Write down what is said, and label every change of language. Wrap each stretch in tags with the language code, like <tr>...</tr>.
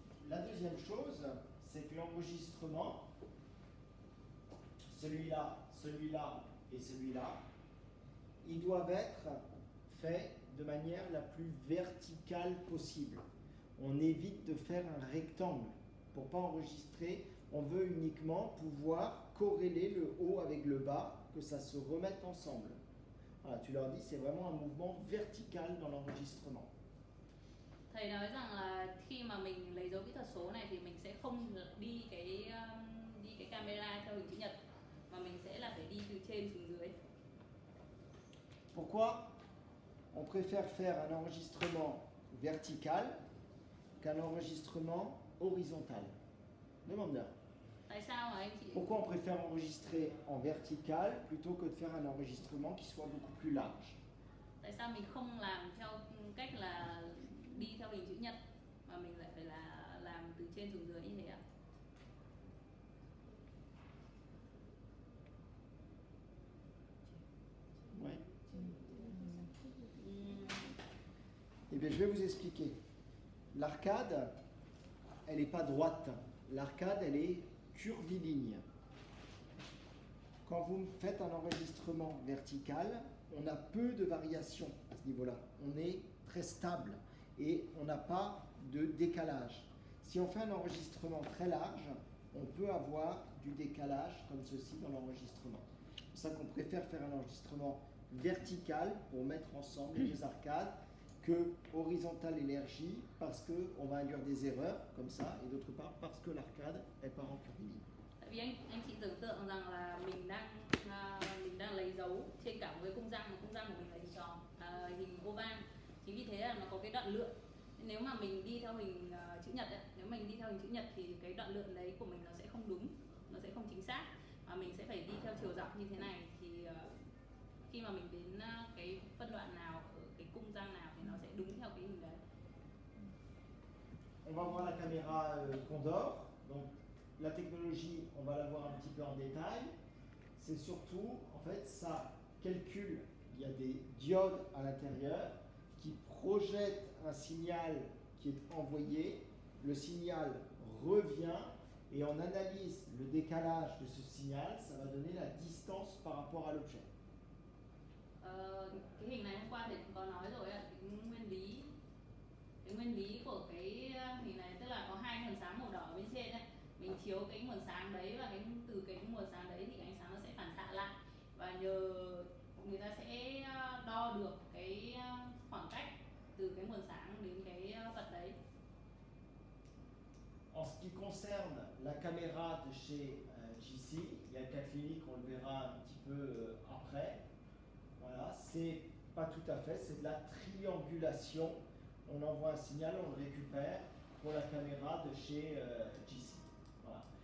<fr>La deuxième chose, c'est que l'enregistrement, celui-là, celui-là et celui-là, ils doivent être faits de manière la plus verticale possible. On évite de faire un rectangle. Pour ne pas enregistrer, on veut uniquement pouvoir corréler le haut avec le bas, que ça se remette ensemble. Voilà, tu leur dis, c'est vraiment un mouvement vertical dans l'enregistrement.</fr> <vi>Thầy nói rằng là khi mà mình lấy dấu kỹ thuật số này thì mình sẽ không đi cái camera theo hình chữ nhật, mà mình sẽ là phải đi từ trên xuống dưới.</vi> <fr>Pourquoi on préfère faire un enregistrement vertical qu'un enregistrement horizontal? Demandeur.</fr> <vi>Tại sao mà anh chị</vi> <fr>Pourquoi on préfère enregistrer en vertical plutôt que de faire un enregistrement qui soit beaucoup plus large?</fr> <vi>Tại sao mình không làm theo cách là đi theo hình chữ nhật mà mình lại phải là làm từ trên xuống dưới như thế ạ?</vi> <fr>Ouais. Eh bien, je vais vous expliquer. L'arcade, elle n'est pas droite. L'arcade, elle est curviligne. Quand vous faites un enregistrement vertical, on a peu de variations à ce niveau-là. On est très stable et on n'a pas de décalage. Si on fait un enregistrement très large, on peut avoir du décalage comme ceci dans l'enregistrement. C'est pour ça qu'on préfère faire un enregistrement vertical pour mettre ensemble les deux arcades que horizontal énergie parce qu'on va induire des erreurs comme ça et d'autre part parce que l'arcade est part en curviligne.</fr> <vi>Tại vì anh chị tưởng tượng rằng là mình đang lấy dấu trên cả một cái cung răng của mình là hình tròn, hình oval. Chính vì thế là nó có cái đoạn lượn. Nếu mà mình đi theo hình chữ nhật ấy, thì cái đoạn lượn đấy của mình nó sẽ không đúng, nó sẽ không chính xác, mà mình sẽ phải đi theo chiều dọc như thế này thì khi mà mình đến cái phân đoạn nào ở cái cung răng nào thì nó sẽ đúng theo cái hình đấy.</vi> <fr>On va voir la caméra Condor. Donc la technologie, on va la voir un petit peu en détail. C'est surtout, en fait, ça calcule. Il y a des diodes à l'intérieur qui projettent un signal qui est envoyé. Le signal revient et on analyse le décalage de ce signal. Ça va donner la distance par rapport à l'objet.</fr> <vi>Cái hình này hôm qua thì cũng có nói rồi ạ, cái nguyên lý của cái hình này tức là có hai nguồn sáng màu đỏ ở bên trên ấy. Mình chiếu cái nguồn sáng đấy và từ cái nguồn sáng đấy thì ánh sáng nó sẽ phản xạ lại, và nhờ người ta sẽ đo được cái khoảng cách từ cái nguồn sáng đến cái vật đấy.</vi> <fr>En ce qui concerne la caméra de chez JC, il y a le cas clinique, on le verra un petit peu après. Voilà, c'est pas tout à fait, c'est de la triangulation. On envoie un signal, on le récupère pour la caméra de chez JC. Voilà.</fr>